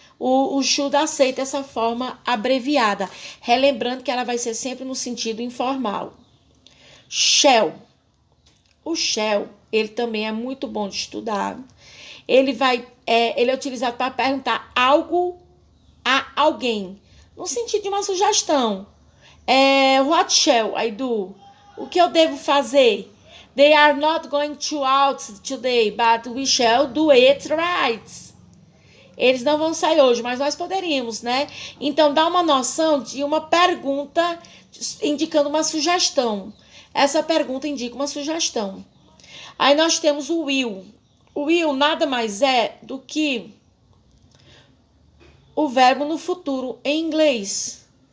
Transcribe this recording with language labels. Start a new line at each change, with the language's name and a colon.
Portuguese: O should aceita essa forma abreviada, relembrando que ela vai ser sempre no sentido informal. Shall. O shall, ele também é muito bom de estudar. Ele é utilizado para perguntar algo a alguém, no sentido de uma sugestão.
English: What shall I do?
Portuguese: O que eu devo fazer?
English: They are not going to out today, but we shall do it right.
Portuguese: Eles não vão sair hoje, mas nós poderíamos, né? Então, dá uma noção de uma pergunta indicando uma sugestão. Essa pergunta indica uma sugestão. Aí nós temos o will. O will nada mais é do que o verbo no futuro em inglês.